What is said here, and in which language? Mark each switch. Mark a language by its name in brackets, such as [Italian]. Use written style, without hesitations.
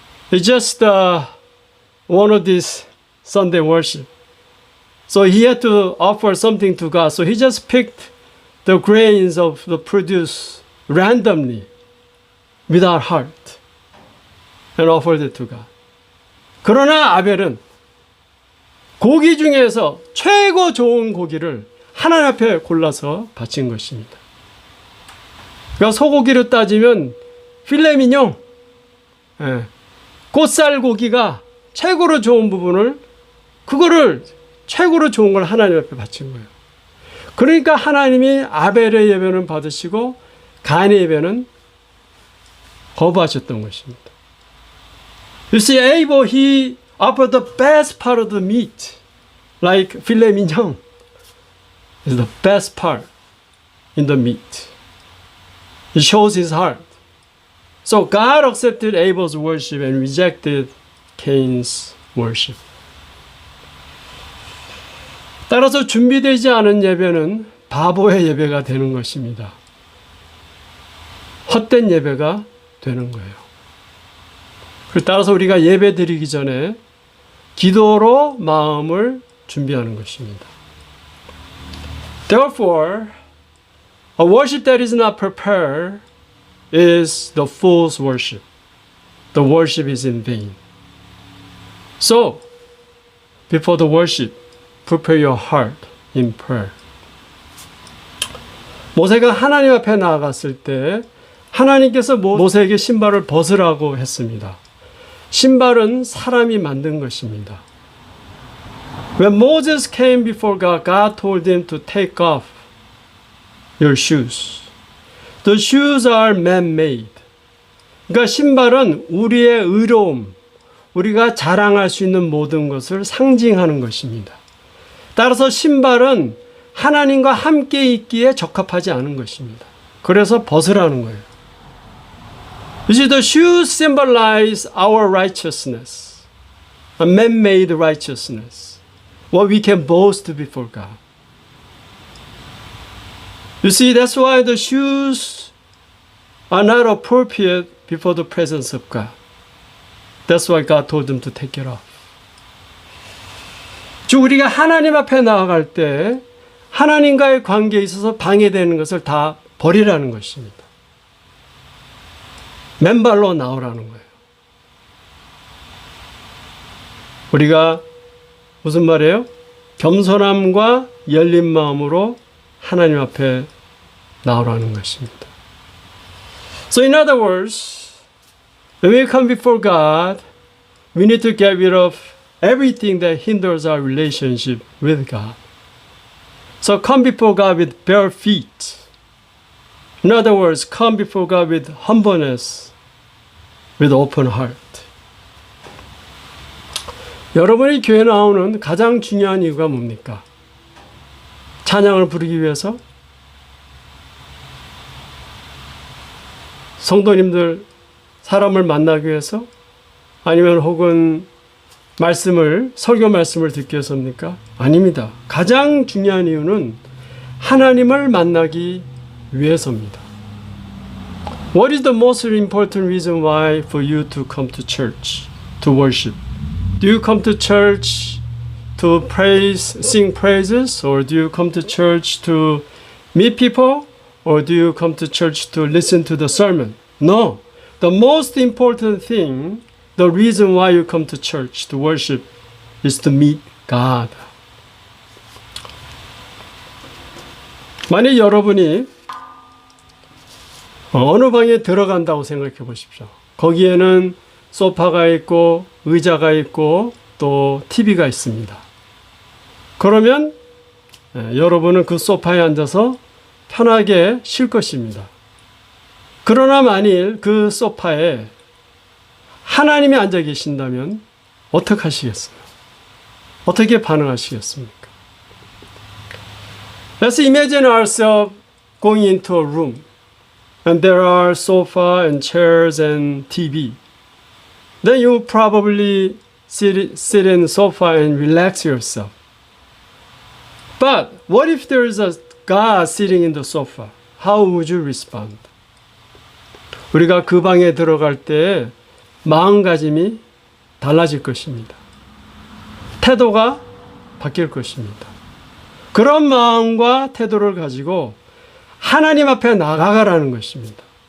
[English] It's just one of these Sunday worship. So he had to offer something to God. So he just picked the grains of the produce randomly without heart and offered it to God. [Korean] 그러나 아벨은 고기 중에서 최고 좋은 고기를 하나님 앞에 골라서 바친 것입니다. 그러니까 소고기로 따지면 필레미뇽, 꽃살 고기가 최고로 좋은 부분을 그거를 최고로 좋은 걸 하나님 앞에 바친 거예요. 그러니까 하나님이 아벨의 예배는 받으시고 가인의 예배는 거부하셨던 것입니다. [English] You see, Abel, he offered the best part of the meat, like filet mignon. Is the best part in the meat. It shows his heart. So God accepted Abel's worship and rejected Cain's worship. [Korean] 따라서 준비되지 않은 예배는 바보의 예배가 되는 것입니다. 헛된 예배가 되는 거예요. 따라서 우리가 예배 드리기 전에 기도로 마음을 준비하는 것입니다. [English] Therefore, a worship that is not prepared is the fool's worship. The worship is in vain. So, before the worship, prepare your heart in prayer. [Korean] 모세가 하나님 앞에 나아갔을 때 하나님께서 모세에게 신발을 벗으라고 했습니다. 신발은 사람이 만든 것입니다. [English] When Moses came before God, God told him to take off your shoes. The shoes are man-made. [Korean] 그러니까 신발은 우리의 의로움, 우리가 자랑할 수 있는 모든 것을 상징하는 것입니다. 따라서 신발은 하나님과 함께 있기에 적합하지 않은 것입니다. 그래서 벗으라는 거예요. [English] You see, the shoes symbolize our righteousness, a man-made righteousness, what we can boast before God. You see, that's why the shoes are not appropriate before the presence of God. That's why God told them to take it off. [Korean] 즉 우리가 하나님 앞에 나아갈 때 하나님과의 관계에 있어서 방해되는 것을 다 버리라는 것입니다. 맨발로 나오라는 거예요. 우리가 무슨 말이에요? 겸손함과 열린 마음으로 하나님 앞에 나오라는 것입니다. [English] So in other words, when we come before God, we need to get rid of everything that hinders our relationship with God. So come before God with bare feet. In other words, come before God with humbleness, with open heart. [Korean] 여러분이 교회 나오는 가장 중요한 이유가 뭡니까? 찬양을 부르기 위해서? 성도님들, 사람을 만나기 위해서? 아니면 혹은 설교 말씀을 듣기 위해서입니까? 아닙니다. 가장 중요한 이유는 하나님을 만나기 위해서입니다. [English] What is the most important reason why for you to come to church, to worship? Do you come to church to praise, sing praises? Or do you come to church to meet people? Or do you come to church to listen to the sermon? No. The most important thing, the reason why you come to church to worship is to meet God. [Korean] 만약 여러분이 어느 방에 들어간다고 생각해 보십시오. 거기에는 소파가 있고 의자가 있고 또 TV가 있습니다. 그러면 여러분은 그 소파에 앉아서 편하게 쉴 것입니다. 그러나 만일 그 소파에 하나님이 앉아 계신다면 어떻게 하시겠어요? 어떻게 반응하시겠습니까? [English] Let's imagine ourselves going into a room and there are sofa and chairs and TV. Then you probably sit in the sofa and relax yourself. But what if there is a God sitting in the sofa? How would you respond? [Korean] 우리가 그 방에 들어갈 때 마음가짐이 달라질 것입니다. 태도가 바뀔 것입니다. 그런 마음과 태도를 가지고 하나님 앞에 나가라는 것입니다.